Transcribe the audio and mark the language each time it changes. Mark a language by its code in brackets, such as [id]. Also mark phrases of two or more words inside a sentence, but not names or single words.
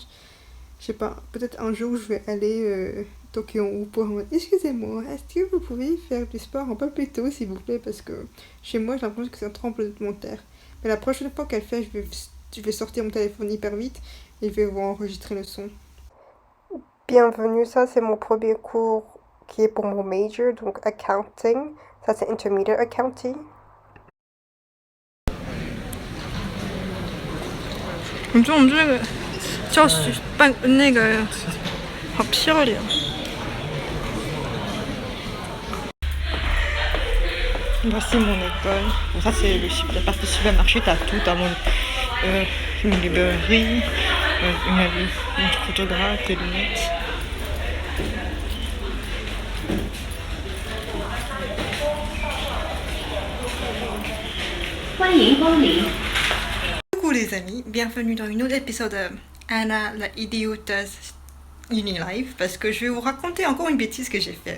[fr] Je sais pas, peut-être un jour, je vais aller toquer en haut pour en mode excusez-moi, est-ce que vous pouvez faire du sport un peu plus tôt, s'il vous plaît, parce que chez moi, j'ai l'impression que c'est un tremblement de terre. Mais la prochaine fois qu'elle fait, je vais sortir mon téléphone hyper vite et je vais vous enregistrer le son. Bienvenue, ça c'est mon premier cours qui est pour mon major, donc accounting. Ça c'est [en] intermediate accounting. [zh] 你说我们这个教学办那个好漂亮。 [fr] Voici mon école. Bon, ça c'est la partie supermarché, t'as tout, t'as une librairie, une photographe, des lunettes. Coucou les amis, bienvenue dans un autre épisode de Anna la idioteuse Unilive, parce que je vais vous raconter encore une bêtise que j'ai fait.